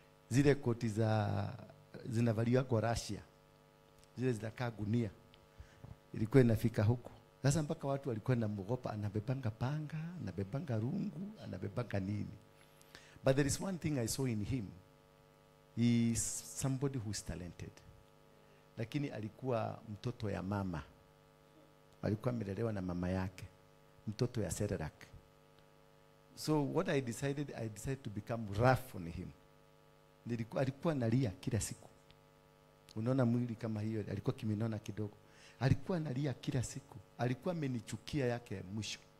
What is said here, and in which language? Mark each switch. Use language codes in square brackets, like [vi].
[sw] Zile koti zinavaliwa kwa Russia. Zile zinakaa gunia. Ilikuwa inafika huko. Sasa mpaka watu walikuwa na mwogopa, anabebanga panga, anabebanga rungu, anabebanga nini. [en] But there is one thing I saw in him. He is somebody who is talented. [sw] Lakini alikuwa mtoto ya mama. Alikuwa amelelewa na mama yake. Mtoto ya Serarak. [en] So what I decided to become rough on him. [sw] Alikuwa analia kila siku. Unaona mwili kama hiyo, alikuwa kiminona kidogo. Alikuwa analia kila siku. Alikuwa amenichukia yake mwisho.